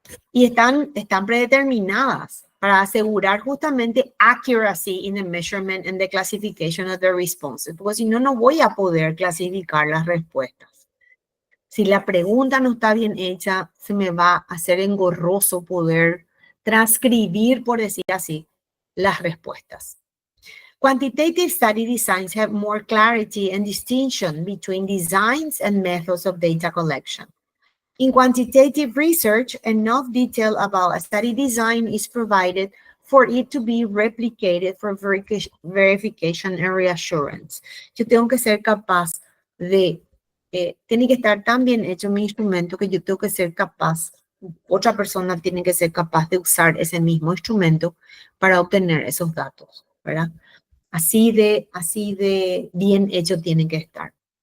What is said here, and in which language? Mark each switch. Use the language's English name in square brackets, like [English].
[Spanish] Y están predeterminadas para asegurar justamente [English] accuracy in the measurement and the classification of the responses, [Spanish] porque si no, no voy a poder clasificar las respuestas. Si la pregunta no está bien hecha, se me va a hacer engorroso poder transcribir, por decir así, las respuestas. [English] Quantitative study designs have more clarity and distinction between designs and methods of data collection. In quantitative research, enough detail about a study design is provided for it to be replicated for verification and reassurance. [Spanish] Yo tengo que ser capaz de, tiene que estar tan bien hecho mi instrumento que yo tengo que ser capaz, otra persona tiene que ser capaz de usar ese mismo instrumento para obtener esos datos, ¿verdad? Así de bien hecho tiene que estar.